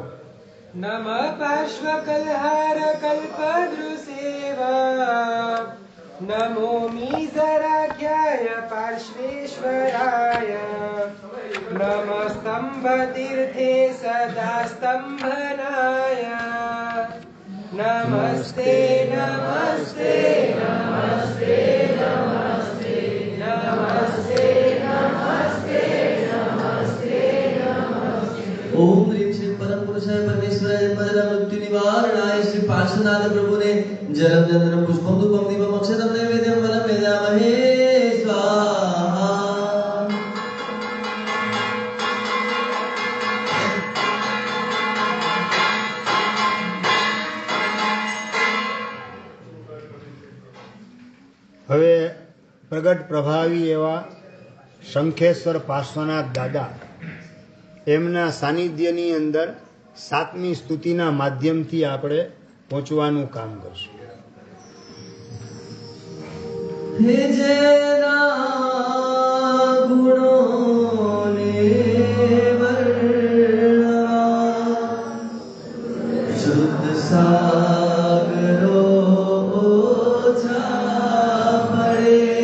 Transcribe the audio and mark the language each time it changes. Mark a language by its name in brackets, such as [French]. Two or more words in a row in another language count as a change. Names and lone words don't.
[Sanskrit] નમઃ પાર્શ્વકલ્હાર કલ્પદ્રુસેવા નમો મીઝરાખ્યાય પાર્શ્વેશ્વરાય નમઃ સ્તંભતીર્થે સદા સ્તંભનાય નમસ્તે નમસ્તે નમસ્તે નમસ્તે નમસ્તે નમસ્તે નમસ્તે ओम ह्रीं श्री परम पुरुषाय परमेश्वराय मरण मृत्यु निवारणाय श्री पार्श्वनाथ प्रभुने जलम चंद्रम पुष्पम धूपम दीपम अक्षतम नैवेद्यम वरम वेदामहे स्वाहा. [Gujarati] હવે પ્રગટ પ્રભાવી એવા શંખેશ્વર પાર્શ્વનાથ દાદા એમના સાનિધ્યની અંદર 7મી સ્તુતિના માધ્યમથી આપણે પહોંચવાનું કામ કરશું. હે જેના ગુણોને વર્ણવા શુદ્ધ સાગરો ઓછા પડે